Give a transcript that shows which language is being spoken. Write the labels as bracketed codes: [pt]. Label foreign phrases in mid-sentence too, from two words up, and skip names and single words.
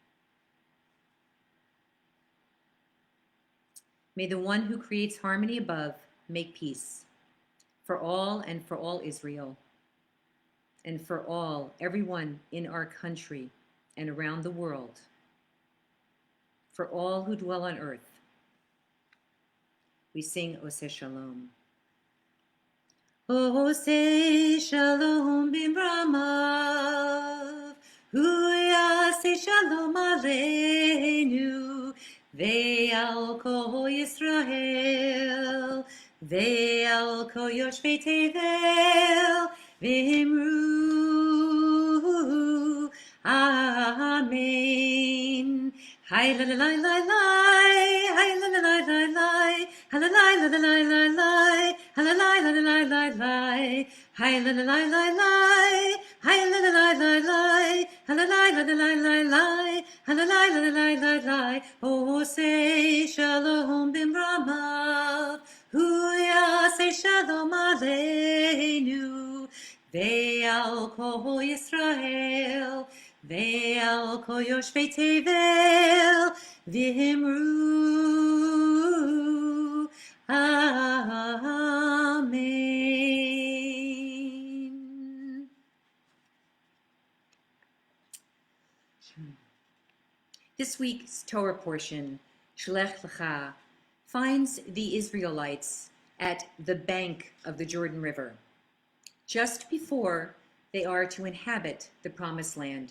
[en] May the one who creates harmony above make peace for all and for all Israel, and for everyone in our country and around the world, for all who dwell on earth. We sing Oseh Shalom. [he] עושה שלום במרומיו הוא יעשה שלום עלינו ועל כל ישראל ועל כל יושבי תבל ואמרו, amen. Hi la la la la la, hi la la la la la, hi la la la la la la, hi la la la la la la la, hi la la la la la, hi la la la la la, hi la la la la la la la, hi la la la la la la la. עושה שלום במרומיו הוא יעשה שלום עלינו ועל כל ישראל ועל כל יושבי תבל ואמרו, amen. [en] This week's Torah portion, Shlech Lecha, finds the Israelites at the bank of the Jordan River, just before they are to inhabit the Promised Land.